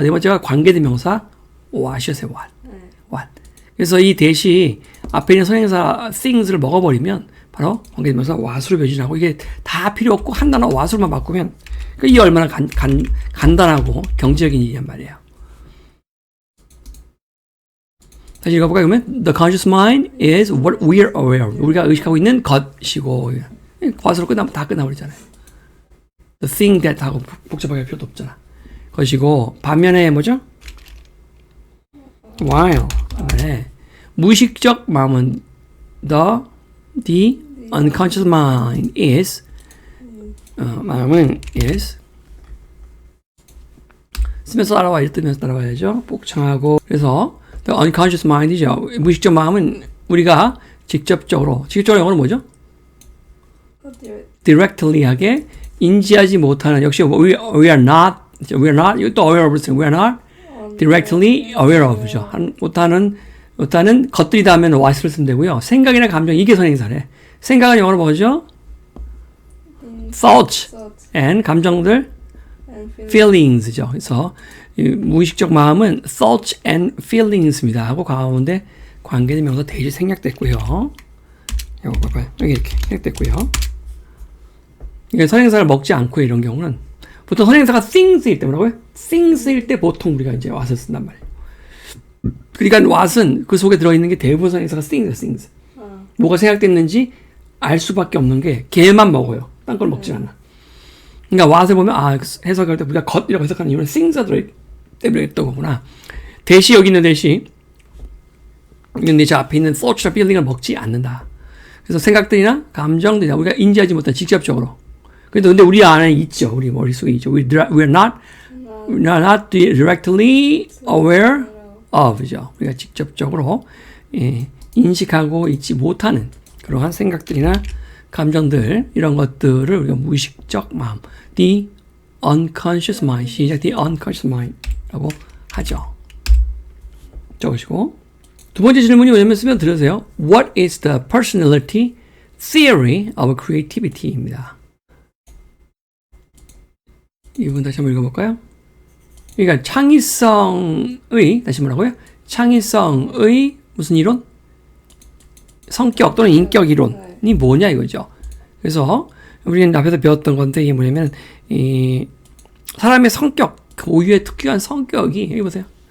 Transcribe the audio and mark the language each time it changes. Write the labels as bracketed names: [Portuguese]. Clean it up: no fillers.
[Korean] 네 번째가 관계대명사 what이었어요. [English] what. [Korean] 그래서 이 대시 앞에 있는 선행사 things를 먹어버리면 바로 관계대명사 what으로 변신하고 이게 다 필요 없고 한 단어 what으로만 바꾸면 이 얼마나 간단하고 경제적인 일이란 말이에요. 다시 읽어볼까요? [English] 그러면 the conscious mind is what we are aware of. [Korean] 우리가 의식하고 있는 것이고 것으로 끝나면 다 끝나버리잖아요. [English] the thing that [Korean] 하고 복잡하게 할 필요도 없잖아. 것이고 반면에 뭐죠? while 네. 무의식적 마음은 [English] the unconscious mind is [Korean] 마음은 is 쓰면서 따라와야죠. 뜨면서 따라와야죠. 복창하고 그래서 [English] the unconscious mind [Korean] 이죠. 무의식적 마음은 우리가 직접적으로 영어는 뭐죠? [English] directly하게 [Korean] 인지하지 못하는 역시 [English] we are not [Korean] 또 [English] aware of we are not directly aware of죠. [Korean] 못하는 것들이다 하면 what을 쓰면 되고요. 생각이나 감정 이게 선행사래. 생각은 영어로 뭐죠? [English] thoughts and [Korean] 감정들 [English] feelings죠. [Korean] 그래서 무의식적 마음은 [English] thoughts and feelings [Korean] 입니다. 하고 가운데 관계대명사 대시 생략됐고요. 이거 봐봐요. 여기 이렇게 생략됐고요. 이게 선행사를 먹지 않고 이런 경우는 보통 선행사가 things일 때 뭐라고요? things일 때 보통 우리가 이제 what을 쓴단 말이에요. 그러니까 what은 그 속에 들어있는 게 대부분 선행사가 things. 뭐가 생략됐는지 알 수밖에 없는 게 걔만 먹어요. 딴 걸 먹지 않아. 그러니까 what을 보면 해석할 때 우리가 것이라고 해석하는 이유는 things가 들어있기 때문에 했던 거구나. 대시 여기 있는 대시 근데 저 앞에 있는 thought이나 feeling을 먹지 않는다. 그래서 생각들이나 감정들이나 우리가 인지하지 못한 직접적으로 근데 우리 안에 있죠. 우리 머릿속에 있죠. [English] We're not directly aware of죠. [Korean] 우리가 직접적으로 인식하고 있지 못하는 그러한 생각들이나 감정들 이런 것들을 우리가 무의식적 마음 [English] the unconscious mind [Korean] 시작 the unconscious mind라고 하죠. 적으시고 두 번째 질문이 뭐냐면 쓰면 들으세요. [English] What is the personality theory of creativity입니다. [Korean] 이 부분 다시 한번 읽어볼까요? 그러니까 창의성의 다시 뭐라고요? 창의성의 무슨 이론? 성격 또는 인격 이론이 뭐냐 이거죠. 그래서 우리는 앞에서 배웠던 건데 이게 뭐냐면 이 사람의 성격 고유의 특유한 성격이 여기 보세요.